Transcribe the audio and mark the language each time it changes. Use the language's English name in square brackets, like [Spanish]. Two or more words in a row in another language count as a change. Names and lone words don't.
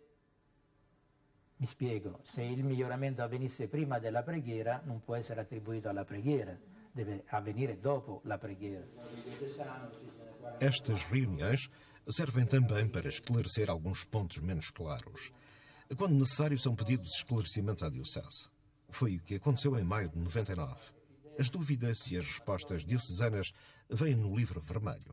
[Italian] Mi spiego, se il miglioramento avvenisse prima della preghiera non può essere attribuito alla preghiera, deve avvenire dopo la preghiera. [Portuguese] Estas reuniões servem também para esclarecer alguns pontos menos claros. Quando necessário, são pedidos esclarecimentos à Diocese. Foi o que aconteceu em maio de 99. As dúvidas e as respostas diocesanas vêm no livro vermelho.